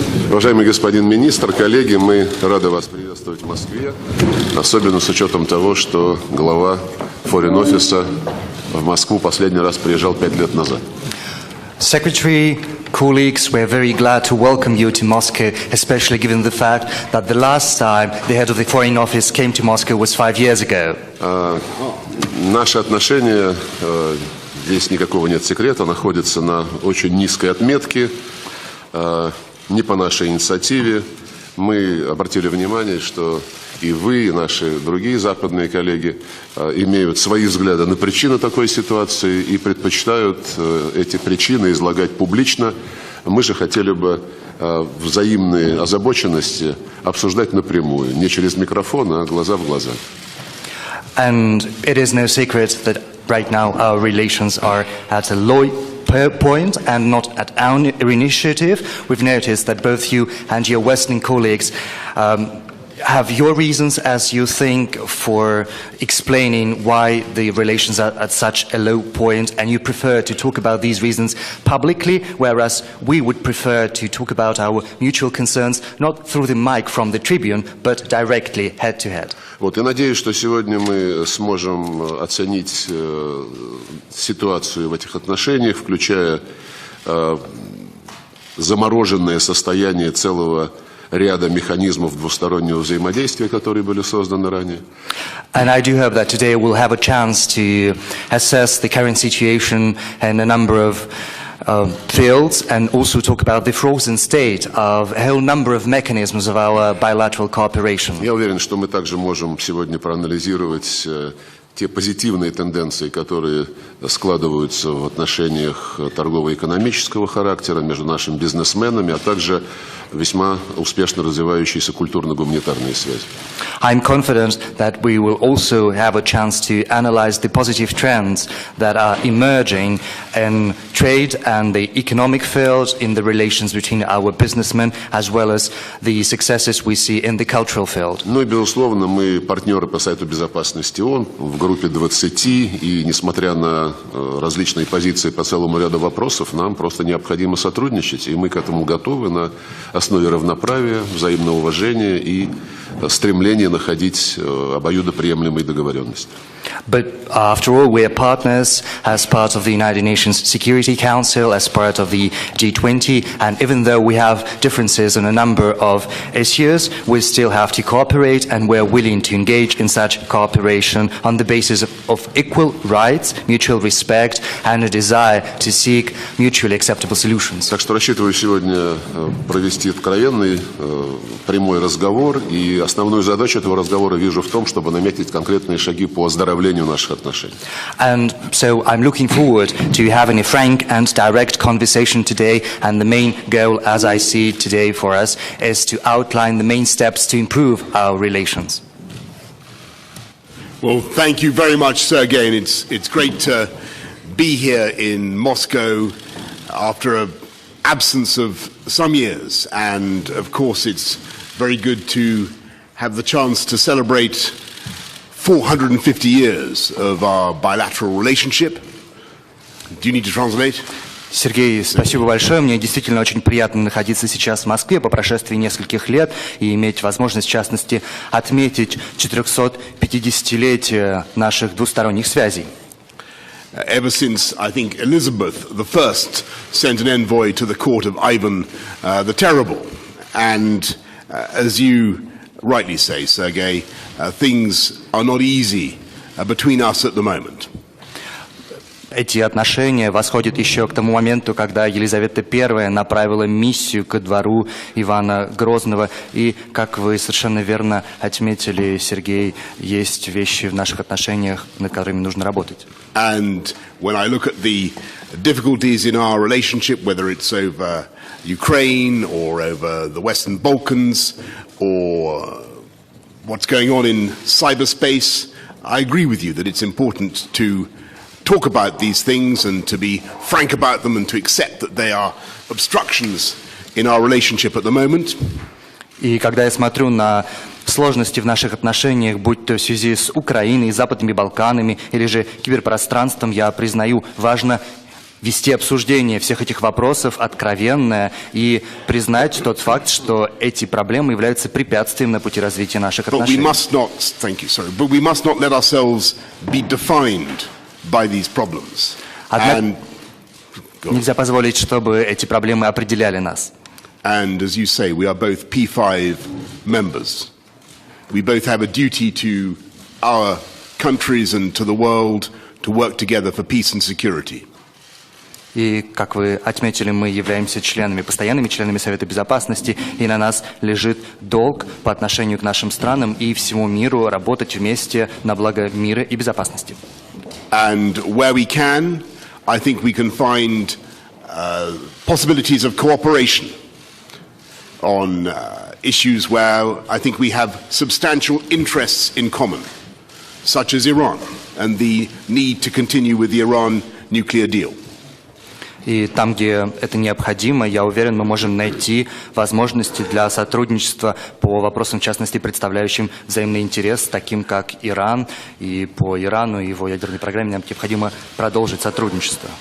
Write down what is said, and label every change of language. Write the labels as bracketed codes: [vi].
[ru] Уважаемый господин министр, коллеги, мы рады вас приветствовать в Москве, особенно с учетом того, что глава форин-офиса в Москву последний раз приезжал 5 лет назад. [en] Secretary, colleagues, we're very glad to welcome you to Moscow, especially given the fact that the last time the head of the Foreign Office came to Moscow was 5 years ago. [ru] Наши отношения, здесь никакого нет секрета, находятся на очень низкой отметке. Не по нашей инициативе. Мы обратили внимание, что и вы, и наши другие западные коллеги имеют свои взгляды на причины такой ситуации и предпочитают эти причины излагать публично. Мы же хотели бы взаимные озабоченности обсуждать напрямую, не через микрофон, а глаза в глаза. [en] And it is no secret that right now our relations are at a low point and not at our initiative. We've noticed that both you and your Western colleagues have your reasons, as you think, for explaining why the relations are at such a low point, and you prefer to talk about these reasons publicly, whereas we would prefer to talk about our mutual concerns not through the mic from the tribune, but directly, head to head. [ru] Вот, я надеюсь, что сегодня мы сможем оценить ситуацию в этих отношениях, включая замороженное состояние целого ряда механизмов двустороннего взаимодействия, которые были созданы ранее. [en] And I do hope that today we'll have a chance to assess the current situation in a number of fields and also talk about the frozen state of a whole number of mechanisms of our bilateral cooperation. [ru] Я уверен, что мы также можем сегодня проанализировать те позитивные тенденции, которые складываются в отношениях торгово-экономического характера между нашими бизнесменами, а также весьма успешно развивающиеся культурно-гуманитарные связи. [en] I'm confident that we will also have a chance to analyze the positive trends that are emerging in trade and the economic field, in the relations between our businessmen, as well as the successes we see in the cultural field. [ru] Ну и, безусловно, мы партнеры по Совету Безопасности ООН в группе 20, и несмотря на различные позиции по целому ряду вопросов, нам просто необходимо сотрудничать, и мы к этому готовы на основе равноправия, взаимного уважения и стремления находить обоюдоприемлемые договоренности. [en] But after all, we are partners as part of the United Nations Security Council, as part of the G20, and even though we have differences on a number of issues, we still have to cooperate, and we are willing to engage in such cooperation on the basis of equal rights, mutual respect, and a desire to seek mutually acceptable solutions. [ru] Так что рассчитываю сегодня провести откровенный, прямой разговор, и основную задачу этого разговора вижу в том, чтобы наметить конкретные шаги по оздоровлению наших отношений. [en] And so I'm looking forward to having a frank and direct conversation today, and the main goal, as I see it today for us, is to outline the main steps to improve our relations. Well, thank you very much, Sergei, and it's great to be here in Moscow after an absence of some years, and of course it's very good to have the chance to celebrate 450 years of our bilateral relationship. Do you need to translate? [ru] Сергей, спасибо большое. Мне действительно очень приятно находиться сейчас в Москве по прошествии нескольких лет и иметь возможность, в частности, отметить 450-летие наших двусторонних связей. [en] Ever since, I think, Elizabeth I sent an envoy to the court of Ivan the Terrible. And as you rightly say, Sergei, things are not easy between us at the moment. [ru] эти отношения восходят еще к тому моменту, когда Елизавета I направила миссию ко двору Ивана Грозного. И, как вы совершенно верно отметили, Сергей, есть вещи в наших отношениях, над которыми нужно работать. [en] And when I look at the difficulties in our relationship, whether it's over Ukraine or over the Western Balkans or what's going on in cyberspace, I agree with you that it's important to talk about these things and to be frank about them and to accept that they are obstructions in our relationship at the moment. [ru] И когда я смотрю на сложности в наших отношениях, будь то в связи с Украиной, Западными Балканами или же киберпространством, я признаю, важно вести обсуждение всех этих вопросов откровенное и признать тот факт, что эти проблемы являются препятствием на пути развития наших отношений. [en] But we must not let ourselves be defined by these problems. [ru] Однако нельзя позволить, чтобы эти проблемы определяли нас. [en] And as you say, we are both P5 members. We both have a duty to our countries and to the world to work together for peace and security. [ru] И, как вы отметили, мы являемся членами, постоянными членами Совета Безопасности, и на нас лежит долг по отношению к нашим странам и всему миру работать вместе на благо мира и безопасности. [en] And where we can, I think we can find possibilities of cooperation on issues where I think we have substantial interests in common, such as Iran and the need to continue with the Iran nuclear deal. [ru] И там, где это необходимо, я уверен, мы можем найти возможности для сотрудничества по вопросам, в частности, представляющим взаимный интерес, таким как Иран. И по Ирану и его ядерной программе нам необходимо продолжить сотрудничество.